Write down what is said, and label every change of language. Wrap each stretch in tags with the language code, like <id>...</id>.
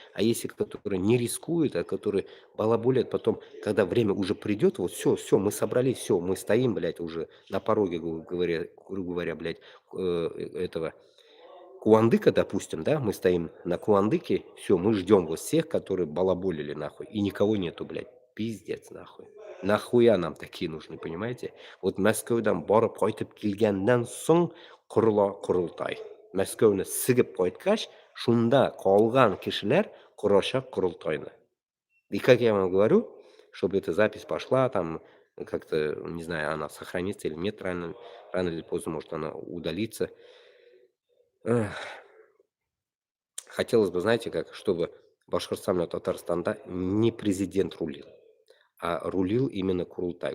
<ru>А если которые не рискуют, а которые балаболят потом, когда время уже придет, вот все, мы собрались, все, мы стоим, блядь, уже на пороге, грубо говоря, блядь, этого Куандыка, допустим, да, мы стоим на Куандыке, все, мы ждем вот всех, которые балаболили нахуй, и никого нету, блядь. Пиздец, нахуй. Нахуя нам такие нужны, понимаете?</ru> <tt>Вот Мәскәүдән барып кайтып килгәннән соң корыла Курултай. Мәскәүне сигеп кайткач, шунда калган кешеләр корачак Курултайны.</tt> <ru>И как я вам говорю, чтобы эта запись пошла, там как-то, не знаю, она сохранится или нет, рано или поздно может она удалиться. Хотелось бы, знаете как, чтобы Башкортостан и Татарстанда не президент рулил, а рулил именно Курултай.</ru>